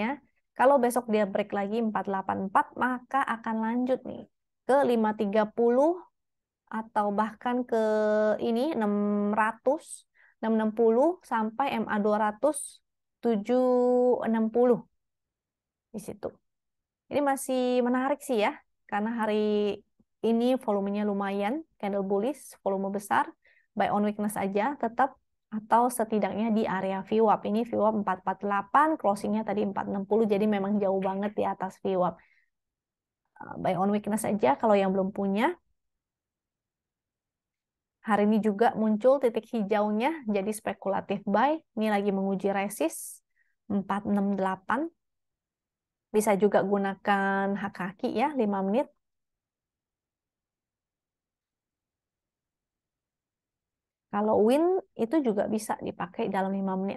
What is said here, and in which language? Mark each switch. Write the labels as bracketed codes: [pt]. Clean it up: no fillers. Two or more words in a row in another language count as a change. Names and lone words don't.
[id] Kalau besok dia break lagi 484, maka akan lanjut nih ke 530 atau bahkan ke ini 600, 660 sampai MA 200, 760 di situ. Ini masih menarik sih ya, karena hari ini volumenya lumayan, [en] candle bullish, [id] volume besar, [en] buy on weakness [id] aja tetap, atau setidaknya di area VWAP. Ini VWAP 448, closingnya tadi 460, jadi memang jauh banget di atas VWAP. [en] Buy on weakness [id] aja kalau yang belum punya. Hari ini juga muncul titik hijaunya, jadi spekulatif buy. Ini lagi menguji resist 468. Bisa juga gunakan hak kaki ya, 5 menit. Kalau win itu juga bisa dipakai dalam 5 menit.